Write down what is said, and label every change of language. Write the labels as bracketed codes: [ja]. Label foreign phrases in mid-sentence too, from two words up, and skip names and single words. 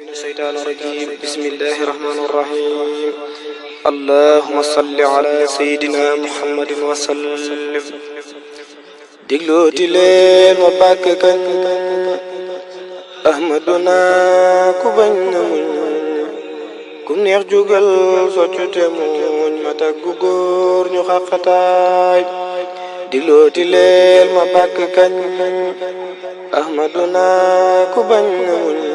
[ar] الشيطان الرجيم بسم الله الرحمن الرحيم اللهم صل على سيدنا محمد وسلم [wo] déglooti leen ma bàkk kañ ahmaduna ku bañ na muñ kum neex jugal soccu te muñ ma taggu góor ñu xaqataay déglooti leen ma bàkk kañ ahmaduna ku bañ na muñ